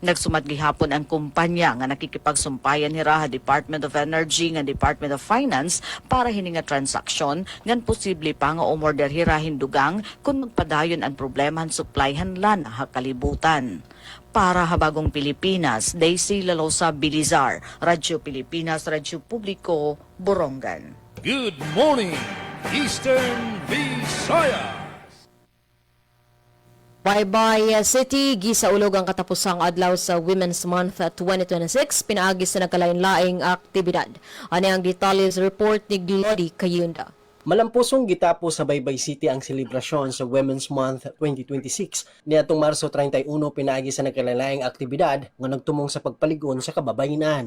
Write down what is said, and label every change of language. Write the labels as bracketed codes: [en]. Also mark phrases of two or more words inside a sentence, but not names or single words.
[war] Nagsumad gihapon ang kumpanya nga nakikipagsumpayan hira ha Department of Energy nga Department of Finance para hini nga transaksyon ngan posible pa nga umorder hira hindugang kung magpadayon ang problema han supply han lana ha kalibutan. Para Habagong Pilipinas, Daisy Lalosa Bilizar, Radyo Pilipinas, Radyo Publiko, Borongan. [en] Good morning, Eastern Visayas. [ceb] Baybay City, gisaulog ang katapusang adlaw sa Women's Month 2026, pinaagi sa nagkalain-laing aktibidad. Ano ang detalles report ni Glody Kayunda. Malampusong gitapo sa Baybay City ang selebrasyon sa Women's Month 2026. Niadtong Marso 31 pinaagi sa nagkalain-laing aktibidad nga nagtumong sa pagpaligon sa kababayenan.